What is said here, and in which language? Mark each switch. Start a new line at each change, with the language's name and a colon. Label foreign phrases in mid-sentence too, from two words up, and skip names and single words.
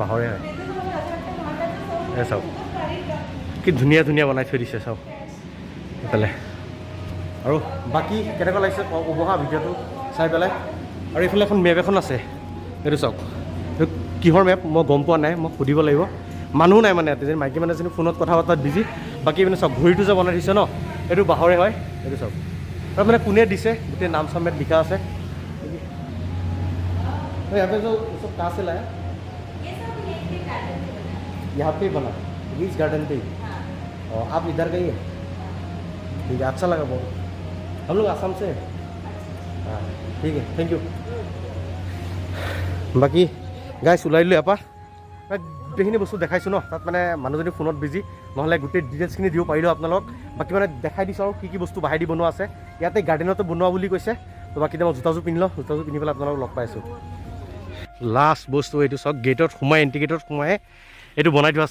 Assamese: বাঁহৰে হয় এই চাওক কি ধুনীয়া বনাই থৈ দিছে চাওক এইফালে আৰু বাকী কেনেকুৱা লাগিছে উপহা ভিডিঅ'টো চাই পেলাই আৰু এইফালে এখন মেপ এখন আছে এইটো চাওক কিহৰ মেপ মই গম পোৱা নাই মই সুধিব লাগিব মানুহ নাই মানে ইয়াতে মাইকী মানে এজনী ফোনত কথা পতাত বিজি বাকী মানে চাওক ঘড়ীটো যে বনাই দিছে ন এইটো বাঁহৰে হয় এইটো চাওক আৰু মানে কোনে দিছে গোটেই নাম চামেত লিখা আছে
Hindi: तो यहाँ पे जो सब कहाँ से लाया? ये सब यहीं पे गार्डन में बना है। यहाँ पे ही बना, बीच गार्डन पे ही। हाँ। और आप इधर गई है? ठीक है, अच्छा लगा बहुत। हम लोग आसाम से हैं। हाँ ठीक है,
English: thank you.
Assamese: বাকী গাইছ ওলাই দিলোঁ ইয়াৰ পৰা গোটেইখিনি বস্তু দেখাইছোঁ ন, তাত মানে মানুহজনী ফোনত বিজি, নহ'লে গোটেই ডিটেইলছখিনি দিব পাৰিলোঁ আপোনালোক। বাকী মানে দেখাই দিছোঁ আৰু কি বস্তু বাহাই দি বনোৱা আছে। ইয়াতে গাৰ্ডেনতে বনোৱা বুলি কৈছে। তো বাকী মই জোতাযোৰ পিন্ধি লওঁ, জোতাযোৰ পিন্ধি পেলাই আপোনালোকক লগ পাইছোঁ। লাষ্ট বস্তু এইটো চাওক, গেটত সোমাই, এণ্ট্ৰি গেটত সোমাই এইটো বনাই থোৱা আছে।